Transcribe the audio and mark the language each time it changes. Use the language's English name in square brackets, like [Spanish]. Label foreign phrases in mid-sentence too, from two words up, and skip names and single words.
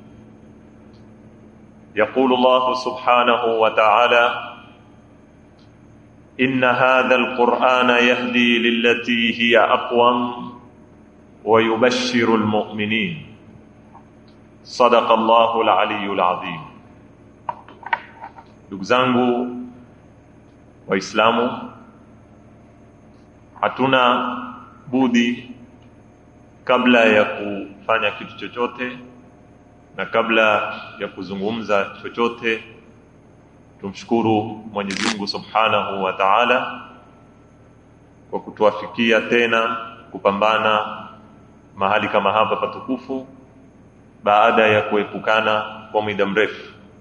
[Arabic] يقول الله سبحانه وتعالى: إن هذا القرآن يهدي للتي هي أقوم ويبشر المؤمنين. صدق الله العلي العظيم. [Swahili] Ndugu zangu Waislamu, hatuna budi kabla ya kufanya kitu chochote na kabla ya kuzungumza chochote tumshukuru Mwenyezi Mungu [Arabic] سبحانه وتعالى [Swahili] kwa kutuafikia tena kupambana mahali kama hapa patukufu baada ya kuepukana kwa muda mrefu.